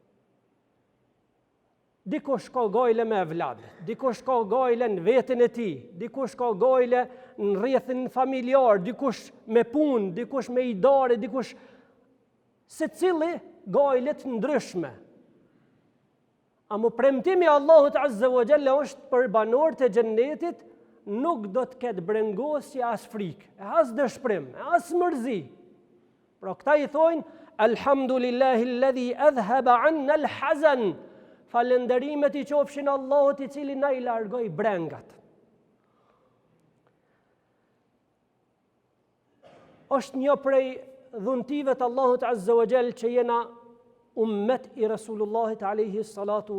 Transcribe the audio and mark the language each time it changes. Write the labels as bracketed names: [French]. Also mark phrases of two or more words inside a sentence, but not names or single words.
[Albanian] Dikush ka gajle me evladë, dikush ka gajle në vetën e tij, dikush ka gajle në rrethin familjar, dikush me punë, dikush me idare, dikush secili gajlet ndryshme. Amo premtimi Allahut [Arabic] عز وجل [Albanian] është për banorët e xhennetit, nuk do të ketë brengosje as frikë, as dëshpërim, as mërzi. Pra këta i thojnë, [Arabic] الحمد لله الذي أذهب عنا الحزن. [Albanian] Falënderimet i qofshin Allahut i cili na i largoi brengat. Është një prej dhuntive të Allahut [Arabic] عز وجل [Albanian] që jena ummet i Rasulullahit [Arabic] عليه الصلاة